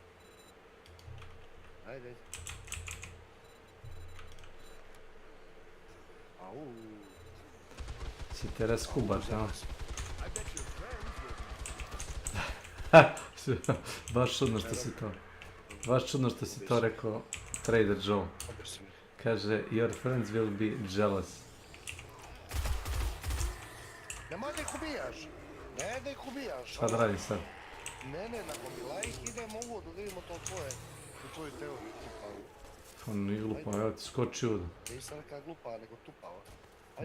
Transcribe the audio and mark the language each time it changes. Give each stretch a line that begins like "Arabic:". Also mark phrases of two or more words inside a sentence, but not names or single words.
Serbian: Ajde. Au. Si te raskubaš, a? Baš čudno što si to. Baš čudno što si to rekao Trader Joe. Kaže,
English: your friends will be jealous.
Serbian: Nemoj da ih ubijaš. Ne da ih ubijaš. Šta da radim sad? Ne, nagomilaj ih, idemo u vodu, da vidimo to tvoje. U tvoju teoriju tupavu. On nije glupo, evo ti skoči u vodu. Nisam neka glupa, nego tupava. Ajde.